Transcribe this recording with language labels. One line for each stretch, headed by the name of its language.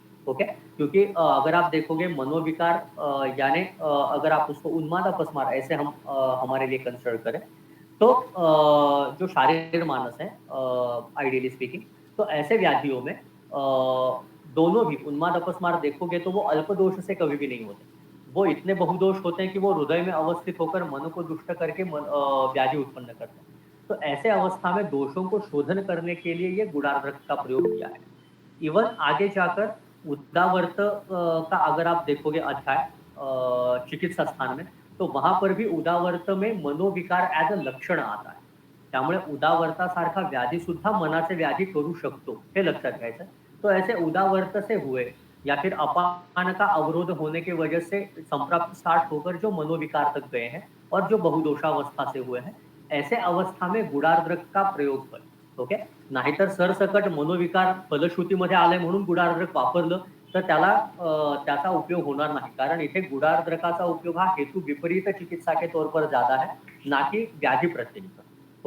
Hindi: Okay, क्योंकि अगर आप देखोगे मनोविकार यानी अगर आप उसको उन्माद अपस्मार ऐसे हम हमारे लिए कंसिडर करें, तो जो शारीरिक मानस है आइडियली स्पीकिंग, तो ऐसे व्याधियों में दोनों भी उन्माद अपस्मार देखोगे तो वो अल्प दोष से कभी भी नहीं होते, वो इतने बहुदोष होते हैं कि वो हृदय में अवस्थित होकर मन को दुष्ट करके व्याधि उत्पन्न करते हैं। तो ऐसे अवस्था में दोषों को शोधन करने के लिए ये गुडार्द्रक का प्रयोग किया है। इवन आगे जाकर उदावर्त का अगर आप देखोगे अध्याय चिकित्सा स्थान में, तो वहां पर भी उदावर्त में मनोविकार एज अ लक्षण आता है।
Marathi: त्यामुळे उदावर्तासारखा व्याधी सुद्धा मनाचे व्याधी करू शकतो, हे लक्षात घ्यायचं।
Hindi: तो ऐसे उदावर्त से हुए या फिर अपान का अवरोध होने की वजह से संप्राप्त स्टार्ट होकर जो मनोविकार तक गए हैं और जो बहुदोषावस्था से हुए हैं, ऐसे अवस्था में गुडार्द्रक का प्रयोग कर।
Marathi: ओके, नाहीतर सरसकट मनोविकार फलश्रुतीमध्ये आले म्हणून गुडार्द्रक वापरलं तर त्याला त्याचा उपयोग होणार नहीं, कारण इथे गुडार्द्रकाचा उपयोग हा
Hindi: हेतु विपरीत चिकित्सा के तौर पर ज्यादा है, ना कि व्याधि प्रत्यनिक।